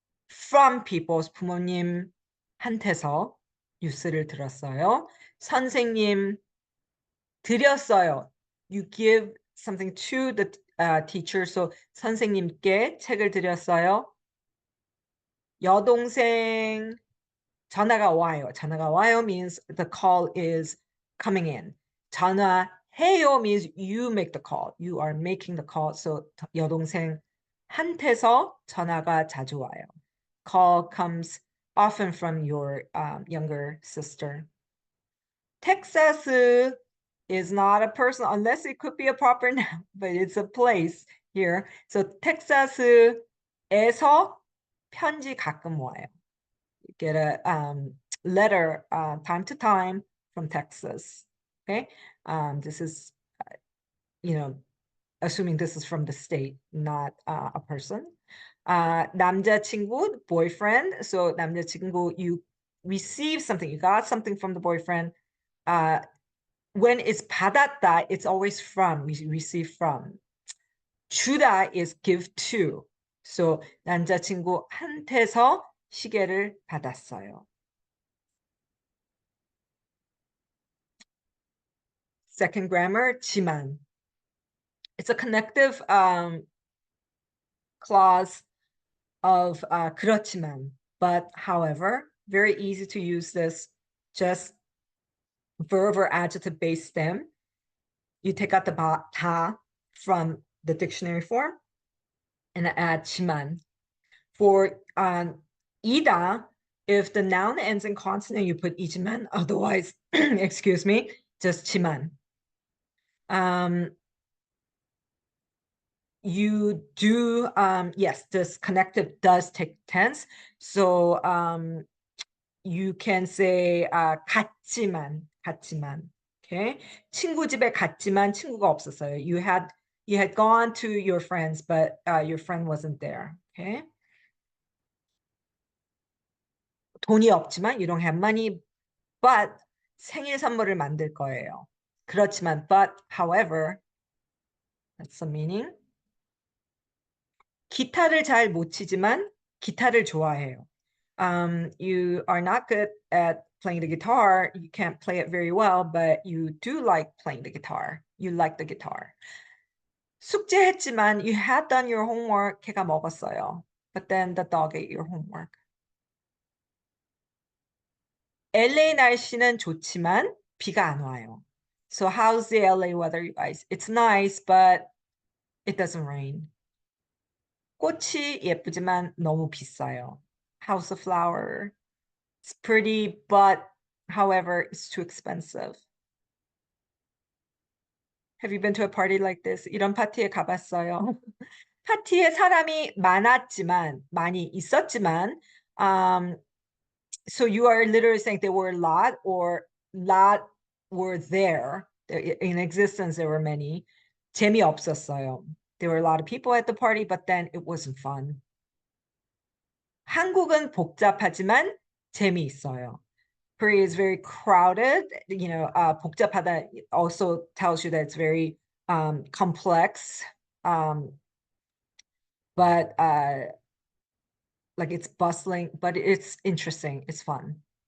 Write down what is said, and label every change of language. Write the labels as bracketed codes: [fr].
[en] From people's [ko] 부모님한테서 뉴스를 들었어요. 선생님 드렸어요. [en] You give something to the teacher. So [ko] 선생님께 책을 드렸어요. 여동생 전화가 와요. 전화가 와요 [en] means the call is coming in. 전화해요 means you make the call. You are making the call. So [ko] 여동생한테서 전화가 자주 와요. [en] Call comes often from your younger sister. Texas is not a person unless it could be a proper noun, but it's a place here. So [ko] 텍사스에서 편지 가끔 와요. [en] You get a letter time to time from Texas. Okay, this is, assuming this is from the state, not a person. 남자친구, boyfriend. So 남자친구, you receive something, you got something from the boyfriend. When it's 받았다, it's always from, we receive from. 주다 is give to. So [ko] 남자친구한테서 시계를 받았어요. [en] Second grammar, 지만. It's a connective clause of 그렇지만, but however, very easy to use this, just verb or adjective based stem. You take out the 다 from the dictionary form and add 지만. For 이다, if the noun ends in consonant, you put 이지만, otherwise, excuse me, just 지만. You do, yes, this connective does take tense. So you can say 갔지만. Okay. [ko] 친구 집에 갔지만 친구가 없었어요. [en] You had gone to your friends, but your friend wasn't there. Okay. [ko] 돈이 없지만, [en] you don't have money, but [ko] 생일 선물을 만들 거예요. [en] 그렇지만, but, however, that's the meaning. [ko] 기타를 잘 못 치지만 기타를 좋아해요. [en] You are not good at playing the guitar. You can't play it very well, but you do like playing the guitar. You like the guitar. [ko] 숙제했지만 [en] you had done your homework. [ko] 걔가 먹었어요. [en] But then the dog ate your homework. [ko] LA 날씨는 좋지만 비가 안 와요. [en] So how's the LA weather, you guys? It's nice, but it doesn't rain. [ko] 꽃이 예쁘지만 너무 비싸요. [en] How's the flower? It's pretty, but however, it's too expensive. Have you been to a party like this? [ko] 이런 파티에 가봤어요. 파티에 사람이 많이 있었지만, [en] so you are literally saying there were a lot or lot were there. In existence, there were many. [ko] 재미없었어요. [en] There were a lot of people at the party, but then it wasn't fun. [ko] 한국은 복잡하지만 재미있어요. [en] Korea is very crowded. 복잡하다 also tells you that it's very complex. But like it's bustling, but it's interesting. It's fun.